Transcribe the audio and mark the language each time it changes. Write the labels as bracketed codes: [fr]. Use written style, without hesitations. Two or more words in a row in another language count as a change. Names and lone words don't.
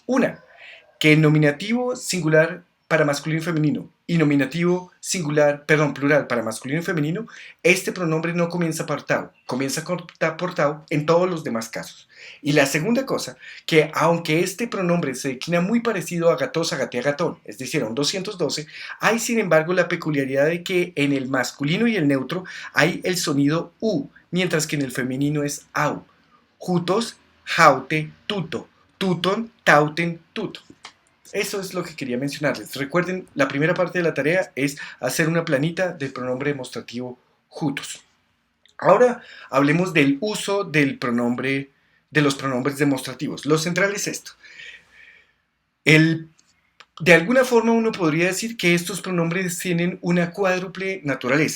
[es] Una, que el nominativo singular para masculino y femenino y nominativo plural para masculino y femenino, este pronombre no comienza por tau, comienza por tau en todos los demás casos. Y la segunda cosa, que aunque este pronombre se declina muy parecido a [el] ἀγαθός, ἀγαθή, ἀγαθόν, [es] es decir, a un 212, hay sin embargo la peculiaridad de que en el masculino y el neutro hay el sonido u, mientras que en el femenino es au. [el] οὗτος, αὕτη, τοῦτο, τοῦτον, ταύτην, τοῦτο. [es] Eso es lo que quería mencionarles. Recuerden, la primera parte de la tarea es hacer una planita del pronombre demostrativo jutos. Ahora hablemos del uso de los pronombres demostrativos. Lo central es esto. De alguna forma uno podría decir que estos pronombres tienen una cuádruple naturaleza.